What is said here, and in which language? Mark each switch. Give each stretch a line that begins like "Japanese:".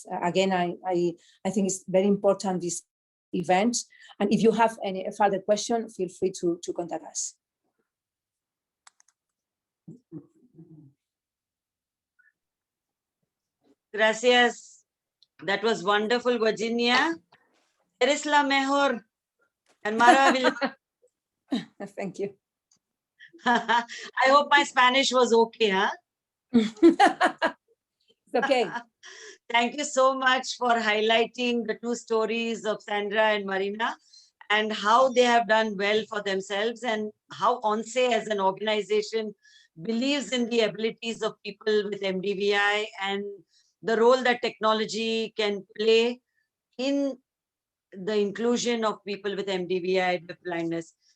English: Again, I think it's very important, this event. And if you have any further question, feel free to contact us. Gracias. That was wonderful, Virginia.
Spanish: Eres la mejor and maravillosa.
English: Thank you. I hope my Spanish was okay, huh? It's okay. Thank you so much for highlighting the two stories of Sandra and Marina and how they have done well for themselves and how ONCE as an organization believes in the abilities of people with MDVI and the role that technology can play in the inclusion of people with MDVI blindness.